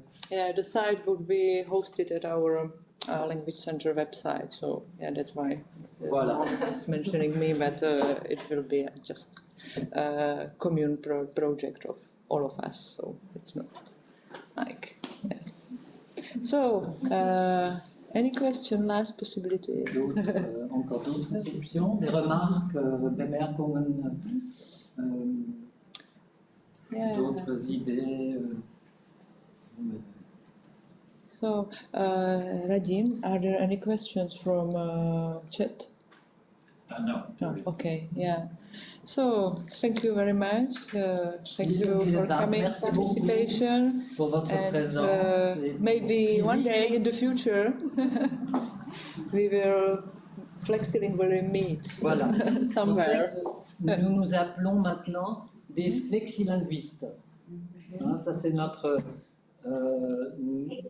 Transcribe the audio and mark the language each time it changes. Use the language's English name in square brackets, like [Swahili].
[English] Yeah, the site would be hosted at our language center website, so yeah, that's why [French] voilà. [English] it's mentioning me, but it will be just a commune project of all of us, so it's not like, yeah. So, any question, last possibility? [French] Encore d'autres questions, des remarques, Bemerkungen, d'autres idées? [English] So, Radim, are there any questions from chat? No. No. Okay, yeah. So, thank you very much. Thank you for coming, participation, [French] pour votre présence. [English] Maybe one day in the future we will flexilingually meet [French] voilà. [English] somewhere. [French] Nous nous appelons maintenant des flexilinguistes. Hein, ça c'est notre nouveau.